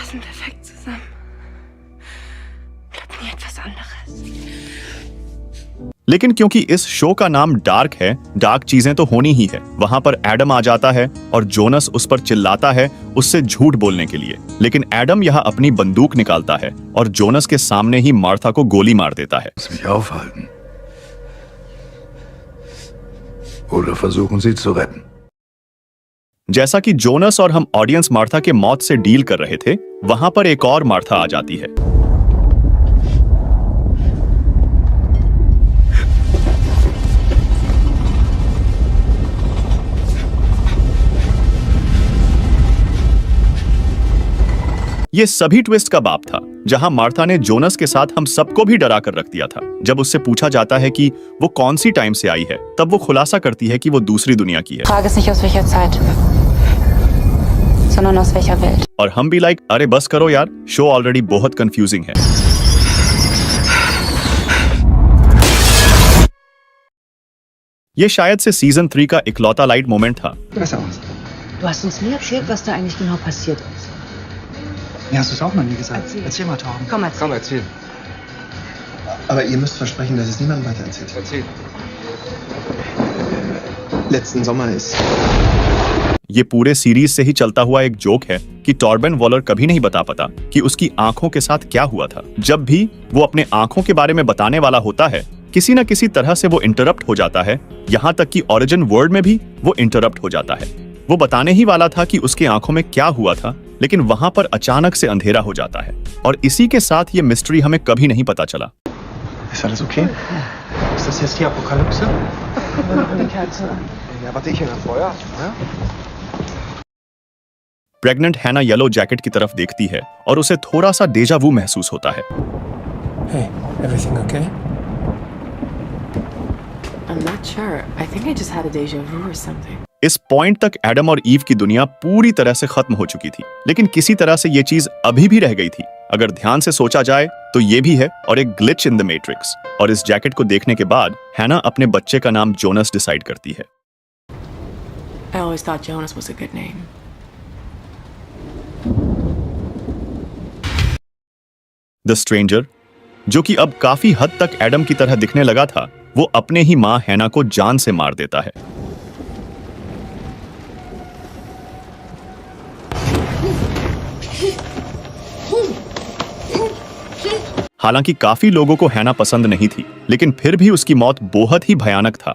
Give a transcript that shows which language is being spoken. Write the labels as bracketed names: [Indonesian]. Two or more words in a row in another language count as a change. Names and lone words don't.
[Hindi] लेकिन क्योंकि इस शो का नाम डार्क है, डार्क चीजें तो होनी ही है। वहां पर एडम आ जाता है और जोनस उस पर चिल्लाता है उससे झूठ बोलने के लिए, लेकिन एडम यहाँ अपनी बंदूक निकालता है और जोनस के सामने ही मार्था को गोली मार देता है। [German] Oder versuchen Sie zu retten. [Hindi] जैसा कि जोनस और हम ऑडियंस मार्था के मौत से डील कर रहे थे, वहां पर एक और मार्था आ जाती है। ये सभी ट्विस्ट का बाप था, जहां मार्था ने जोनस के साथ हम सबको भी डरा कर रख दिया था। जब उससे पूछा जाता है कि वो कौन सी टाइम से आई है, तब वो खुलासा करती है कि वो दूसरी दुनिया की है। [German] Frage ist nicht aus welcher Zeit, sondern aus welcher Welt. [Hindi] और हम भी लाइक अरे बस करो यार, [English] show already [Hindi] बहुत कंफ्यूजिंग है। ये शायद से सीजन 3 का इकलौता लाइट मोमेंट था। [German] Du hast uns nie erzählt, was da eigentlich genau passiert ist. Mir hast du es auch noch nie gesagt. Erzähl mal, Torben. Komm, erzähl. Aber ihr müsst versprechen, dass es niemandem weiter erzählt. Erzähl. Letzten Sommer ist... [Hindi] ये पूरे सीरीज से ही चलता हुआ एक जोक है कि टॉर्बेन वॉलर कभी नहीं बता पाता कि उसकी आंखों के साथ क्या हुआ था। जब भी वो अपने आंखों के बारे में बताने वाला होता है, किसी न किसी तरह से वो इंटरप्ट हो जाता है, यहाँ तक कि [English] origin world [Hindi] में भी वो इंटरप्ट हो जाता है। वो बताने ही वाला था कि उसकी आंखों में क्या हुआ था, लेकिन वहां पर अचानक से अंधेरा हो जाता है और इसी के साथ ये मिस्ट्री हमें कभी नहीं पता चला। [German] Ist alles okay? Ist das jetzt die Apokalypse? Ja, warte, ich hier nach Feuer. [Hindi] प्रेग्नेंट हैना येलो जैकेट की तरफ देखती है और उसे थोड़ा सा डेजा वू महसूस होता है। [English] Hey, everything okay? I'm not sure. I think I just had a deja vu or something. [Hindi] इस पॉइंट तक एडम और ईव की दुनिया पूरी तरह से खत्म हो चुकी थी, लेकिन किसी तरह से ये चीज अभी भी रह गई थी। अगर ध्यान से सोचा जाए तो ये भी है और एक [English] glitch in the matrix. [Hindi] और इस जैकेट को देखने के बाद हैना अपने बच्चे का नाम जोनस डिसाइड करती है। [English] I always thought Jonas was a good name. [Hindi] द स्ट्रेंजर, जो कि अब काफी हद तक एडम की तरह दिखने लगा था, वो अपने ही मां हैना को जान से मार देता है। हालांकि काफी लोगों को हैना पसंद नहीं थी, लेकिन फिर भी उसकी मौत बहुत ही भयानक था।